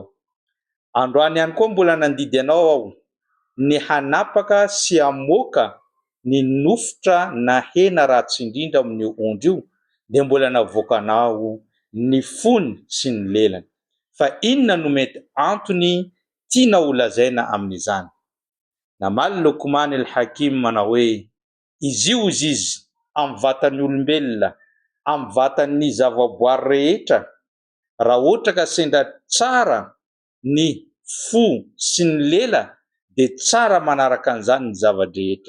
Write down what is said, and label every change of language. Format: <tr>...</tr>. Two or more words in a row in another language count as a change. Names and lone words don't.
<mg>Androany ihany koa mbola nandidy anao aho ny hanapaka sy hamoaka ny nofotra na hena ratsy indrindra amin'io ondry io, de mbola navoakanao ny fony sy ny lelany. Fa inona no mety antony tiana ho lazaina amin'izany?" Namaly Luqman al-Hakim manao hoe: "Izy io izy amin'ny vatan'ny olombelona, amin'ny vatan'ny zavaboary rehetra, raha ohatra ka sendra tsara ny fo sy ny lela de tsara manaraka an'izany ny zava-drehetra.</mg>